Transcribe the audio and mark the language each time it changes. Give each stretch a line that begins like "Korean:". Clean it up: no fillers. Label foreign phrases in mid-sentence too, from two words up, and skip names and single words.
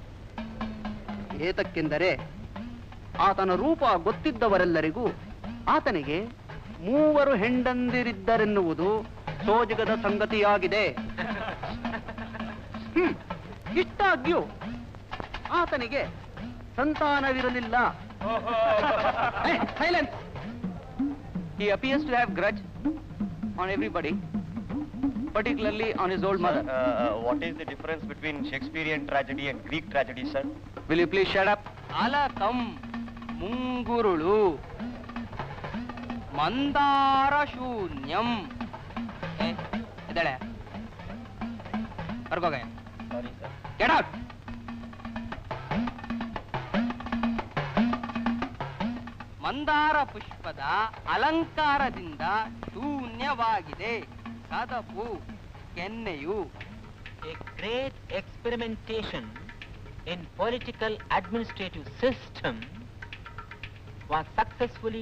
Kannada: ಏತಕ್ಕೆಂದರೆ ಆತನ ರೂಪ ಗೊತ್ತಿದ್ದವರೆಲ್ಲರಿಗೂ ಆತನಿಗೆ 3 ಹೆಂಡಂದಿರಿದ್ದರೆನ್ನುವುದು ಸೋಜಿಗದ ಸಂಗತಿಯಾಗಿದೆ. ಇಷ್ಟಾಗ್ಯೂ ಆತನಿಗೆ ಸಂತಾನವಿರಲಿಲ್ಲ.
English: Silence! He appears to have grudge on everybody particularly on his old mother. What is the difference between Shakespearean tragedy and Greek tragedy, sir? Will you please shut up?
Sanskrit: ಅಲಕಂ ಮುಂಗುರುಳು ಮಂದಾರ ಶೂನ್ಯಂ.
Kannada: ಎದ್ದೇಳೆ, ಹೊರಗೋಗ.
English: Sorry, sir. Get out.
Kannada: ಮಂದಾರ ಪುಷ್ಪದ ಅಲಂಕಾರದಿಂದ ಶೂನ್ಯವಾಗಿದೆ ಕದಪು ಕೆನ್ನೆಯು.
English: A great experimentation in political administrative system was successfully